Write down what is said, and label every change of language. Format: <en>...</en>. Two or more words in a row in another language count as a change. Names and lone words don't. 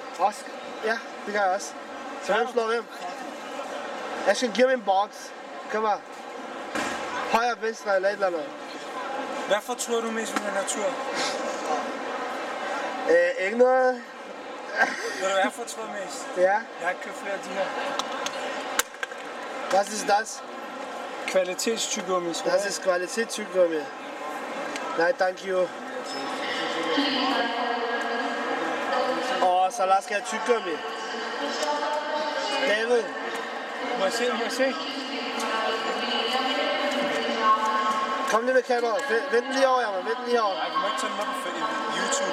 <da>Oscar? Ja, det gør jeg også. Så hvem slår hvem? Jeg skal give mig en box. Kom her. Højre, venstre eller et eller andet. Hvad fortryder du mest ved den her tur? Ikke noget. Ved du hvad jeg fortryder mest? Ja. Jeg har ikke købt flere af de her.</da> <de>Was ist das?</de> <da>Kvalitetstyggummi.</da> <de>Das ist Qualitätstyggummi. Nej,</de> <en>thank you.</en> <da>Så lad os have tyggummi. David. Må jeg se? Kom lige med kameraet. Vent lige over, Jammer. Vent lige over. Nej, du må ikke tage den med på YouTube.</da>